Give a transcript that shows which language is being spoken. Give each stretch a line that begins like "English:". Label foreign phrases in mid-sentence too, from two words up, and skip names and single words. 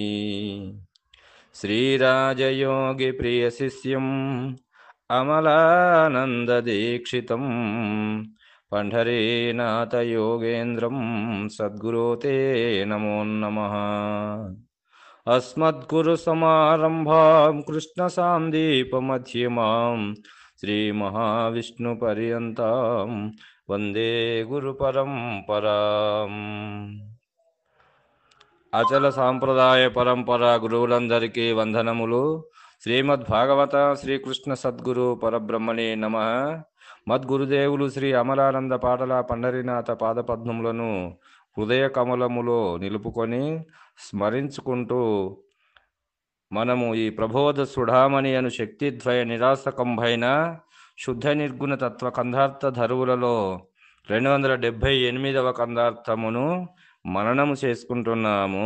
Sanskrit: श्रीराजयोगिप्रियशिष्यम् अमलानन्ददीक्षितं पंढरीनाथयोगेन्द्रं सद्गुरो ते नमो नमः। अस्मद्गुरुसमारम्भां कृष्णसान्दीपमध्यमां श्रीमहाविष्णुपर्यन्तां वन्दे गुरुपरम्पराम्।
Telugu: అచల సాంప్రదాయ పరంపర గురువులందరికీ వందనములు.
Sanskrit: శ్రీమద్భాగవత శ్రీకృష్ణ సద్గురు పరబ్రహ్మణే నమః.
Telugu: మద్గురుదేవులు శ్రీ అమలానంద పాటల పండరీనాథ పాదపద్మములను హృదయ కమలములో నిలుపుకొని స్మరించుకుంటూ మనము ఈ ప్రబోధ సుఢామణి అను శక్తిద్వయ నిరాసకంభైన శుద్ధ నిర్గుణ తత్వ కందార్థ ధరువులలో 278వ కందార్థమును మననము చేసుకుంటున్నాము.